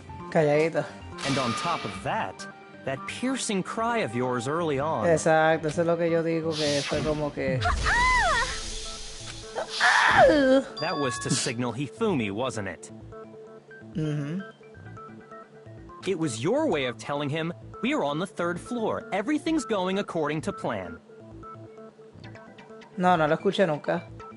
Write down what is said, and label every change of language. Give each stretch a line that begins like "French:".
Spanish: Calladito.
English: And on top of that, that piercing cry of yours early on.
Spanish: Exacto, eso es lo que yo digo, que fue como que...
English: That was to signal Hifumi, wasn't it? It was your way of telling him, we are on the third floor. Everything's going according to plan.
Spanish: No lo escuché nunca.